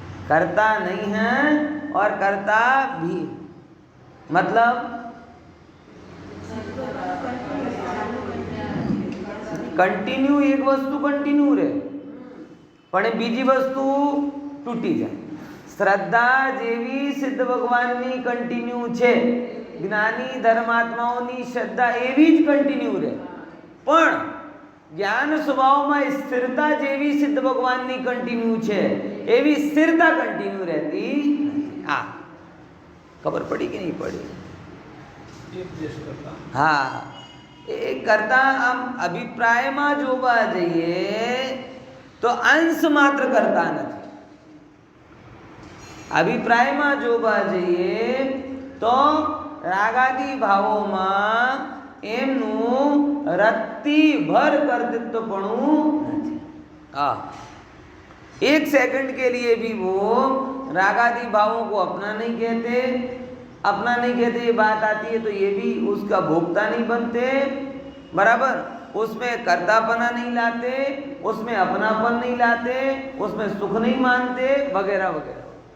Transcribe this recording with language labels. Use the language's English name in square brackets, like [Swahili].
[Hindi] करता नहीं है और करता भी मतलब कंटिन्यू एक वस्तु कंटिन्यू रहे [Gujarati] પણ બીજી વસ્તુ તૂટી જાય. શ્રદ્ધા જેવી સિદ્ધ ભગવાનની કન્ટિન્યુ છે, જ્ઞાની ધર્માત્માઓની શ્રદ્ધા એવી જ કન્ટિન્યુ રહે, પણ જ્ઞાન સ્વભાવમાં સ્થિરતા જેવી સિદ્ધ ભગવાનની કન્ટિન્યુ છે એવી સ્થિરતા કન્ટિન્યુ રહેતી નથી. ખબર પડી કે નહીં પડી? હા, એ કરતા આમ અભિપ્રાયમાં જોવા જઈએ [Hindi] तो अंश मात्र करता नहीं. [Gujarati] अभिप्रायમાં જોવા જઈએ તો રાગાદી ભાવોમાં એમનું રત્તી ભર કર્તૃત્વપણું નથી. [Hindi] एक सेकंड के लिए भी वो रागादी भावों को अपना नहीं कहते, अपना नहीं कहते, ये बात आती है तो ये भी उसका भोक्ता नहीं बनते, बराबर, उसमें कर्तापना नहीं लाते, उसमें अपनापन नहीं लाते, उसमें सुख नहीं मानते, वगैरह वगैरह।